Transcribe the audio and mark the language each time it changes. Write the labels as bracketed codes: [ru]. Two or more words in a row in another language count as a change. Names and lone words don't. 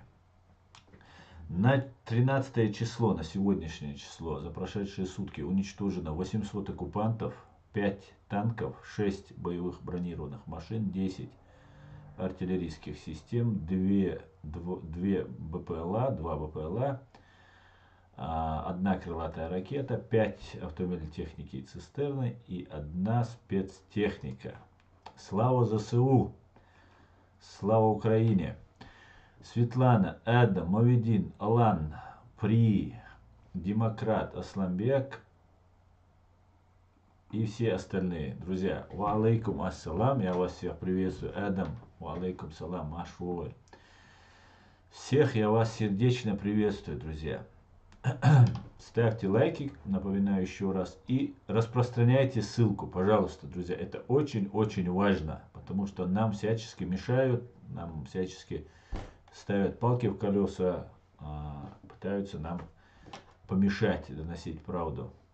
[ru] На 13 число, на сегодняшнее число, за прошедшие сутки уничтожено 800 оккупантов, 5 танков, 6 боевых бронированных машин, 10 артиллерийских систем, 2 БПЛА, 2 БПЛА, 1 крылатая ракета, 5 автомобилей техники и цистерны и 1 спецтехника. Слава ЗСУ! Слава Украине! Светлана, Эда, Моведин, Алан, При, Демократ, Асламбек и все остальные. Друзья, [ar] وعليكم السلام, [ru] я вас всех приветствую. [ar] Эдам, وعليكم السلام, Машвой. [ru] Всех я вас сердечно приветствую, друзья. Ставьте лайки, напоминаю еще раз, и распространяйте ссылку, пожалуйста, друзья. Это очень-очень важно, потому что нам всячески мешают, нам всячески ставят палки в колеса, пытаются нам помешать доносить правду.